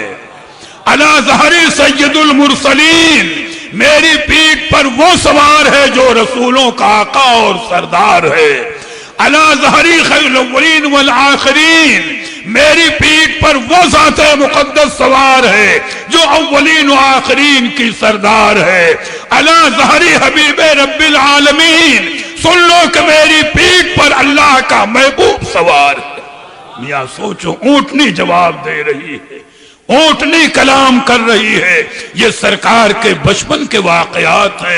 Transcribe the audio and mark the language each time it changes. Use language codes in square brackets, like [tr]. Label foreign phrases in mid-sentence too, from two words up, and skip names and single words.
[ar] علی ظہری سید المرسلین، [ur] میری پیٹھ پر وہ سوار ہے جو رسولوں کا آقا اور سردار ہے۔ [ar] علی ظہری خیر الاولین والآخرین، [ur] میری پیٹھ پر وہ ذات مقدس سوار ہے جو اولین و آخرین کی سردار ہے۔ [ar] علی ظہری حبیب رب العالمین، [ur] سن لو کہ میری پیٹھ پر اللہ کا محبوب سوار ہے۔ میاں سوچو، اونٹنی جواب دے رہی ہے، اونٹنی کلام کر رہی ہے۔ یہ سرکار کے بچپن کے واقعات ہیں۔